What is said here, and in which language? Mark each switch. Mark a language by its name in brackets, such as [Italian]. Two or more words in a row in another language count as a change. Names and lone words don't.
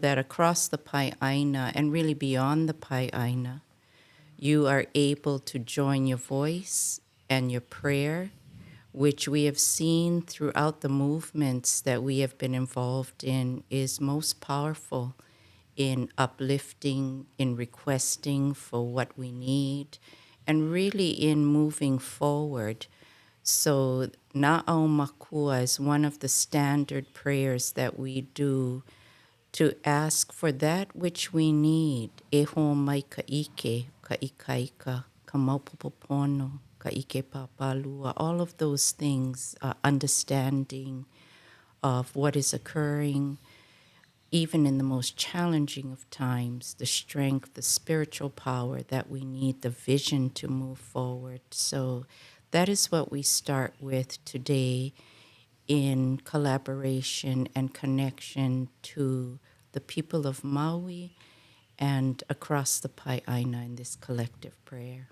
[English] that across the ʻāina and really beyond the ʻāina, you are able to join your voice and your prayer, which we have seen throughout the movements that we have been involved in, is most powerful in uplifting, in requesting for what we need, and really in moving forward. So Na Au Makua is one of the standard prayers that we do to ask for that which we need. [Hawaiian] E ho mai ka ike, ka ikaika, ka maupopopono, ka ike pāpālua, [English] all of those things, understanding of what is occurring, even in the most challenging of times, the strength, the spiritual power that we need, the vision to move forward. So that is what we start with today in collaboration and connection to the people of Maui and across the ʻāina in this collective prayer.